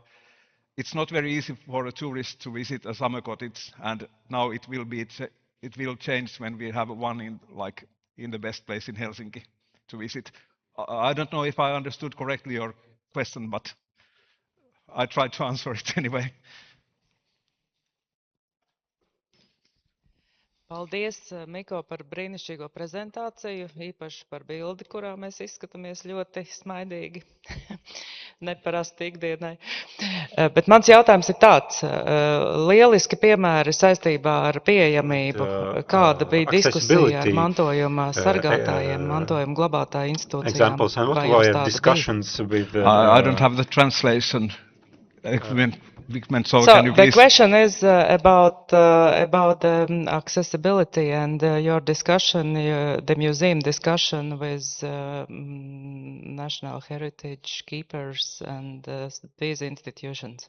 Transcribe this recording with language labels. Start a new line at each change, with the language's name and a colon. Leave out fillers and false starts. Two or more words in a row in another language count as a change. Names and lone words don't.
English: It's not very easy for a tourist to visit a summer cottage, and now it will change when we have one in the best place in Helsinki to visit. I don't know if I understood correctly your question, but I tried to answer it anyway.
Latvian: Paldies, Mikko, par brīnišķīgo prezentāciju, īpaši par bildi, kurā mēs izskatāmies ļoti smaidīgi, neparasti ikdienai. Bet mans jautājums ir tāds, lieliski piemēri saistībā ar pieejamību, kāda bija diskusija ar mantojuma sargātājiem, mantojuma glabātāju institūcijām?
English: Examples, and what were discussions with... I don't have the translation. So can you please... The question is about accessibility and your discussion, the museum discussion with national heritage keepers and these institutions.